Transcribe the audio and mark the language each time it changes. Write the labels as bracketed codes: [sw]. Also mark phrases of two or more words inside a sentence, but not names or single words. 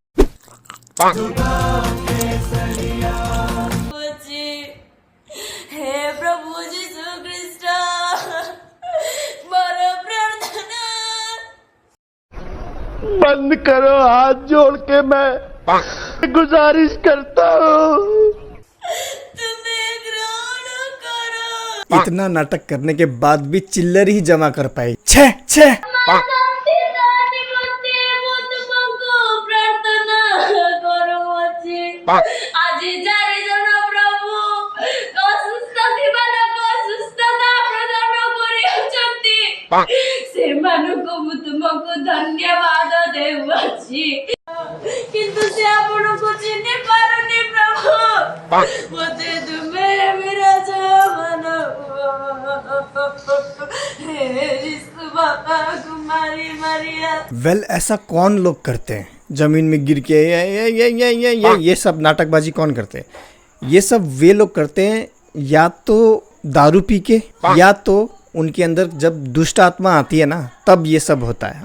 [hi] हे प्रभु यीशु ख्रिस्ट, मोरा प्रार्थना बंद करो, हाथ जोड़ के मैं गुजारिश करता हूँ। इतना नाटक करने के बाद भी चिल्लर ही जमा कर पाई। छे छे [or] ଆଜି 4 ଜଣ ପ୍ରଭୁ ଅସୁସ୍ଥ ଥିବା ଲୋକ ସୁସ୍ଥତା ପ୍ରଦାନ କରିଅଛନ୍ତି। ସେମାନଙ୍କୁ ମୁଁ ତୁମକୁ ଧନ୍ୟବାଦ ଦେଉଅଛି, କିନ୍ତୁ ସେ ଆପଣଙ୍କୁ ଚିହ୍ନି ପାରୁନି ପ୍ରଭୁ। ମୋତେ ତୁମେ ବିରାଜ ମାନ [hi] हे यीशु बाबा कुमारी मरिया। वेल ऐसा कौन लोग करते हैं जमीन में गिर के ये सब नाटकबाजी कौन करते हैं? ये सब वे लोग करते हैं या तो दारू पी के, या तो उनके अंदर जब दुष्ट आत्मा आती है ना तब ये सब होता है।